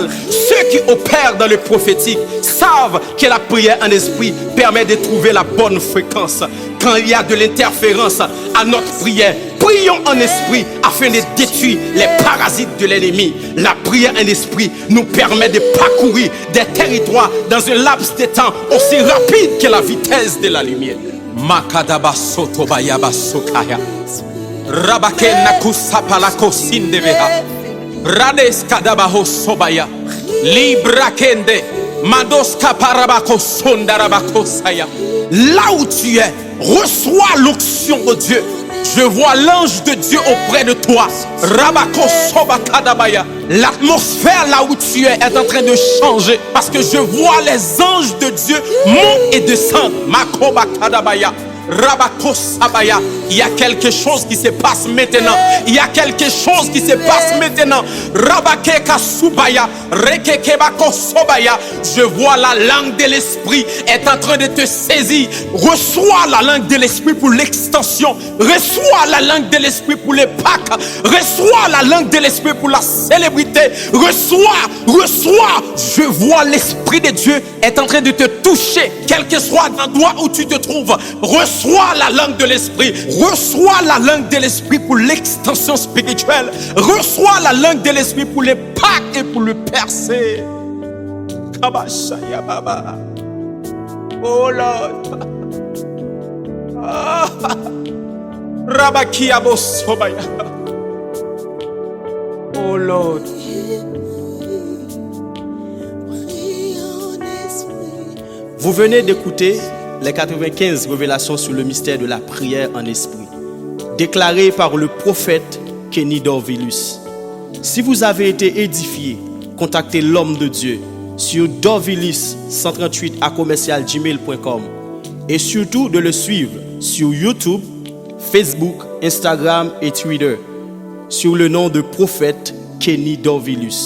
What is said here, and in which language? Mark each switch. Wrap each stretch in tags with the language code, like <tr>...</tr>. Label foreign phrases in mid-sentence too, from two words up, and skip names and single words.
<fr>Ceux qui opèrent dans le prophétique savent que la prière en esprit permet de trouver la bonne fréquence. Quand il y a de l'interférence à notre prière, prions en esprit afin de détruire les parasites de l'ennemi. La prière en esprit nous permet de parcourir des territoires dans un laps de temps aussi rapide que la vitesse de la lumière. Makadaba sotobayaba sokaya. Rabakena kusapalako sindeveha. Rades kadabaho sobaya. Librakende. Madoska parabako sondarabako saya. Là où tu es, reçois l'onction de Dieu. Je vois l'ange de Dieu auprès de toi. Rabako sobakadabaya. L'atmosphère là où tu es en train de changer parce que je vois les anges de Dieu monter et descendre. Makobakadabaya. Rabako sabaya. Il y a quelque chose qui se passe maintenant. Il y a quelque chose qui se passe maintenant. Rabakeka subaya. Rekekebako sobaya. Je vois la langue de l'esprit est en train de te saisir. Reçois la langue de l'esprit pour l'extension. Reçois la langue de l'esprit pour les Pâques. Reçois la langue de l'esprit pour la célébrité. Reçois. Je vois l'esprit de Dieu est en train de te toucher. Quel que soit l'endroit où tu te trouves. Reçois la langue de l'esprit. Reçois la langue de l'esprit pour l'extension spirituelle. Reçois la langue de l'esprit pour les Pâques et pour le percer. Kabashaya Baba.</fr> <en>Oh Lord. Ah. Rabakiabosobaya. Oh Lord.</en> <fr>Vous venez d'écouter les 95 révélations sur le mystère de la prière en esprit, déclarées par le prophète Kenny Dorvilus. Si vous avez été édifié, contactez l'homme de Dieu sur dorvilus138@gmail.com et surtout de le suivre sur YouTube, Facebook, Instagram et Twitter sur le nom de prophète Kenny Dorvilus.</fr>